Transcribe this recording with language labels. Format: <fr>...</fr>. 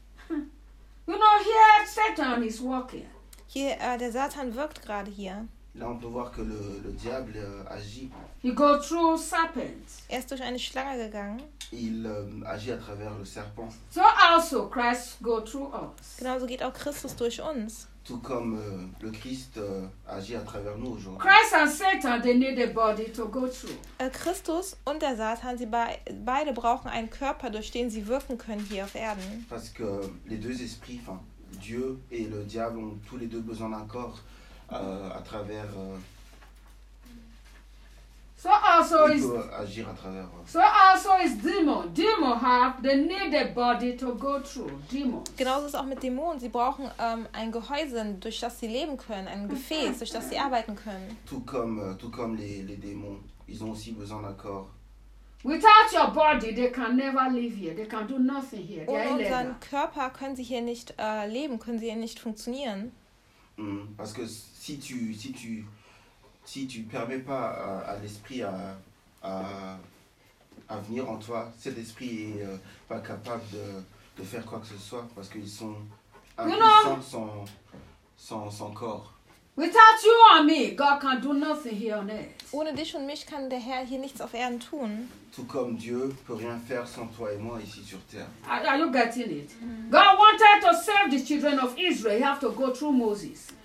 <en>You know, here Satan is working.</en> <de>Der Satan wirkt gerade hier.</de> <fr>Là, on peut voir que le diable agit.</fr> <en>He go through serpents.</en> <de>Er ist durch eine Schlange gegangen.</de> <fr>Il agit à travers le serpent.</fr> <en>So also Christ go through us.</en> <de>Genauso geht auch Christus durch uns.</de> <fr>Tout comme le Christ agit à travers nous aujourd'hui.</fr> <en>Christ and Satan, they need a body to go through.</en> <de>Christus und der Satan, beide brauchen einen Körper, durch den sie wirken können hier auf Erden.</de> <fr>Parce que les deux esprits, enfin, Dieu et le diable ont tous les deux besoin d'un corps à travers</fr> <en>so also is</en> <fr>agir à travers.</fr> <en>So also is demon. Demon have they need a body to go through. Demons.</en> <de>Genauso ist auch mit Dämonen. Sie brauchen ein Gehäuse, durch das sie leben können, ein Gefäß, durch das sie arbeiten können.</de> <fr>Tout comme les démons, ils ont aussi besoin d'un corps.</fr> <en>Without your body, they can never live here. They can do nothing here.</en> <de>Ohne unseren Körper können sie hier nicht leben, können sie hier nicht funktionieren.</de> <fr>Parce que si tu permets pas à l'esprit à venir en toi, cet esprit est pas capable de faire quoi que ce soit parce qu'ils sont impuissants sans corps.</fr> <en>Without you and me, God can do nothing here on earth.</en> <de>Ohne dich und mich kann der Herr hier nichts auf Erden tun.</de> <fr>Tout comme Dieu peut rien faire sans toi et moi ici sur terre.</fr> <en>Are you getting it? God wanted to save the children of Israel. He have to go through Moses.</en>